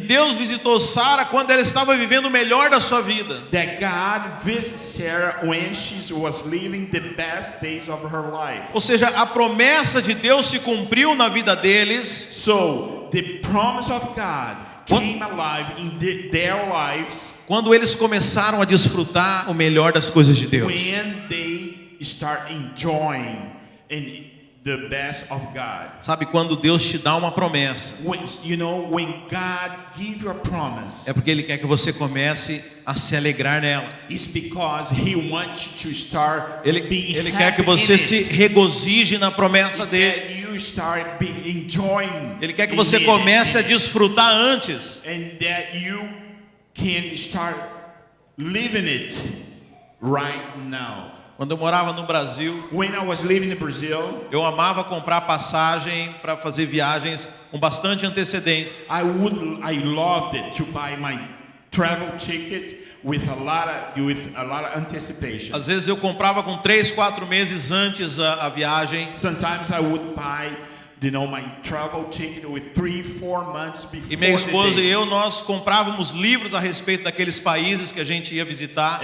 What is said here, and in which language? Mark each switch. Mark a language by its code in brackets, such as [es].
[pt] que Deus visitou Sara quando ela estava vivendo o melhor da sua vida. [en] that God visited Sarah when she was living the best days of her life. [pt] Ou seja, a promessa de Deus se cumpriu na vida deles. [en] So the promise of God came alive in their lives [pt] Quando eles começaram a desfrutar o melhor das coisas de Deus. [en] when they start enjoying the best of God. [pt] Sabe, quando Deus te dá uma promessa, [en] When God gives you a promise, [pt] é porque Ele quer que você comece a se alegrar nela. [en] it's because He wants you to start [pt] Ele [en] being [pt] quer que [en] happy [pt] você [en] in [pt] se [en] it. [pt] regozije na promessa [en] It's [pt] dele. [en] that you start enjoying. [pt] Ele quer que [en] in [pt] você [en] it, [pt] comece a desfrutar antes. [en] and that you can start living it right now. [pt] Quando eu morava no Brasil, [en] When I was living in Brazil, [pt] eu amava comprar passagem para fazer viagens com bastante antecedência. [en] I loved it to buy my travel ticket with a lot of anticipation. [pt] Às vezes eu comprava com 3, 4 meses antes a viagem. [en] Sometimes I would buy, my travel ticket with 3, 4 months before [pt] E minha [en] the [pt] esposa [en] date. [pt] e eu, nós comprávamos livros a respeito daqueles países que a gente ia visitar.